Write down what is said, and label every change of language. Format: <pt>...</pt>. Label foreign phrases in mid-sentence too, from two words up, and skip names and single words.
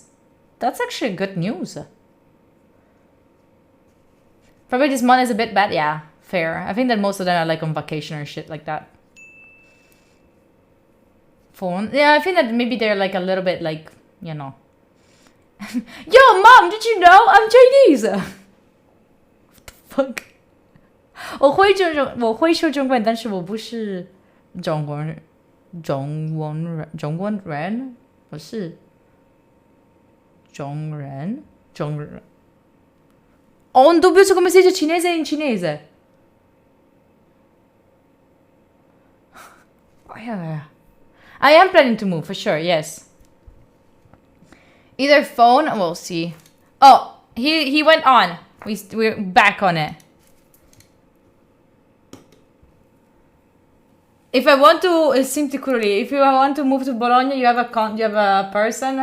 <en>That's actually good news. Probably this month is a bit bad. Yeah, fair. I think that most of them are like on vacation or shit like that. Phone. Yeah, I think that maybe they're like a little bit like, you know. Yo, mom, did you know I'm Chinese? What the fuck?</en> <zh>我会说中文，但是我不是中国人。我是中人。</zh> <it>Oh, un dubbio su come si dice cinese in cinese.</it> <en>Oh, yeah. I am planning to move for sure, yes. Either phone, we'll see. Oh, he went on. We're back on it. If I want to, if you want to move to Bologna, you have a person.</en>